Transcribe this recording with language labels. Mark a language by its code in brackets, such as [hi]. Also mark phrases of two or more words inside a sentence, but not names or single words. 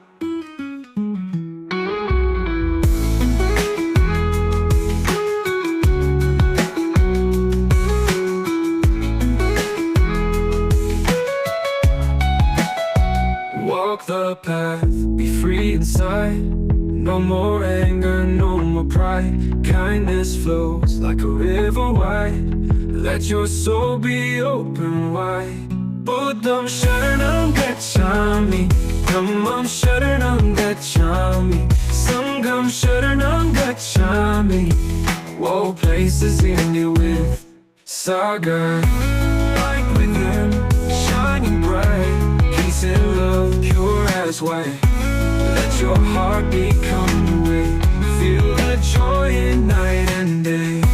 [en] Walk the path, be free inside. No more anger, no more pride. Kindness flows like a river wide. Let your soul be open wide. [pi] Buddham Sharanam Gacchami, Dhammam Sharanam Gacchami, Sangham Sharanam Gacchami. [en] All places in you with Sagar. Light within, shining bright. Peace and love, pure as white. Let your heart become the way. Feel the joy in night and day.